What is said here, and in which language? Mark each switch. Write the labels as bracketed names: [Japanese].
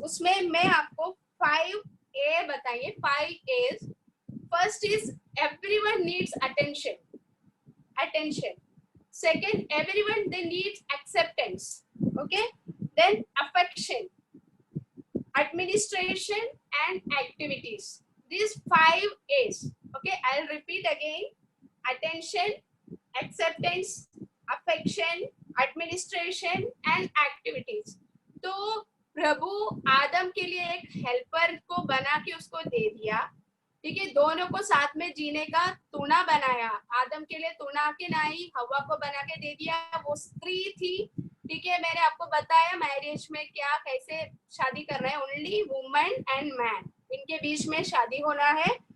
[Hindi] उसमें मैं आपको 5A बताइए, 5 A's। [English] First is everyone needs attention, second everyone they needs acceptance, okay, then affection, administration and activities, these 5 A's, okay. I'll repeat again, attention, acceptance, affection, administration and activities। [Hindi] तो प्रभु आदम के लिए एक helper को बना के उसको दे दिया, ठीक है, दोनों को साथ में जीने का तूणा बनाया, आदम के लिए तूणा के नाई हवा को बना के दे दिया, वो स्त्री थी, ठीक है। मैंने आपको बताया मैरिज में क्या कैसे शादी करना है, [English] only woman and man, [Hindi] इनके बीच में शादी होना है।